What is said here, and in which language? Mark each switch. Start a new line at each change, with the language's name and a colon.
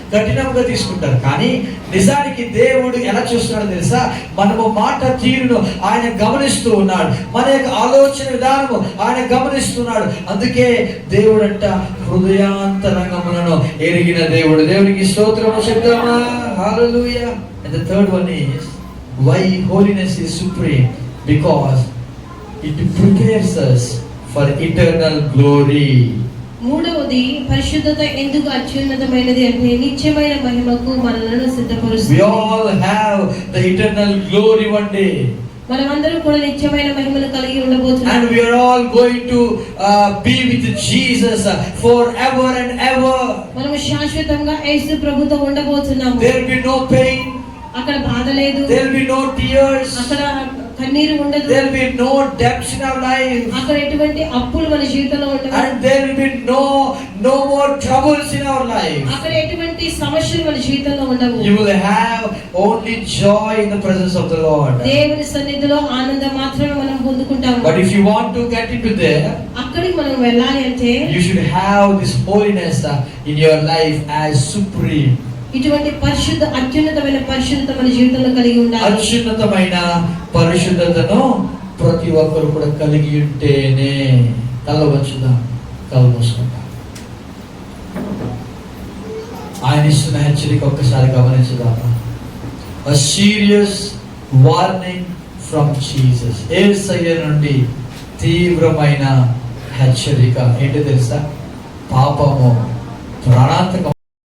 Telugu: కఠినంగా తీసుకుంటారు. కానీ నిజానికి దేవుడు ఎలా చూస్తున్నాడో తెలుసా? మనము మాట తీరును ఆయన గమనిస్తూ ఉన్నాడు, మన యొక్క ఆలోచన విధానము ఆయన గమనిస్తున్నాడు. అందుకే దేవుడంట హృదయాంతరంగములను ఎరిగిన దేవుడు. దేవునికి స్తోత్రము చెప్తామా? హల్లెలూయా.
English: And the third one is why holiness is supreme, because it prepares us for eternal glory.
Telugu: మూడవది పరిశుద్ధత ఎందుకు అత్యున్నతమైనది అంటే నిత్యమైన మహిమకు మనలను సిద్ధపరుస్తుంది.
English: We all have the eternal glory one day.
Telugu: మనమందరం కూడా నిత్యమైన మహిమను కలిగి ఉండబోతున్నాం.
English: And we are all going to be with Jesus forever and ever.
Telugu: మనము శాశ్వతంగా యేసు ప్రభుతో ఉండబోతున్నాము.
English: There will be no pain.
Telugu: అక్కడ బాధ లేదు.
English: There will be no tears.
Telugu: అక్కడ కన్నీరు ఉండదు.
English: There will be no debts in our life.
Telugu: అక్కడ ఎటువంటి అప్పులు మన జీవితంలో ఉండవు.
English: And there will be no more troubles in our life.
Telugu: అక్కడ ఎటువంటి సమస్యలు మన జీవితంలో ఉండవు.
English: You will have only joy in the presence of the Lord.
Telugu: దేవుని సన్నిధిలో ఆనందం మాత్రమే మనం పొందుకుంటాము.
English: But if you want to get into there,
Telugu: అక్కడికి మనం వెళ్ళాలి అంటే
English: you should have this holiness in your life as supreme.
Telugu: ఇటువంటి పరిశుద్ధ అత్యున్నతమైన పరిశుద్ధత మన జీవితంలో కలిగి ఉండాలి. అత్యున్నతమైన పరిశుద్ధతను ప్రతి ఒక్కరు కూడా కలిగి ఉంటేనే. కళ్ళ వచ్చుదాం, కళ్ళు మూసుకుందాం. ఆయన ఇస్తున్న హెచ్చరిక ఒక్కసారి గమనించుదాం.
English: A serious warning from Jesus.
Telugu: యేసయ్య నుండి తీవ్రమైన హెచ్చరిక. ఏంటో తెలుసా? పాపము ప్రాణాంతకం.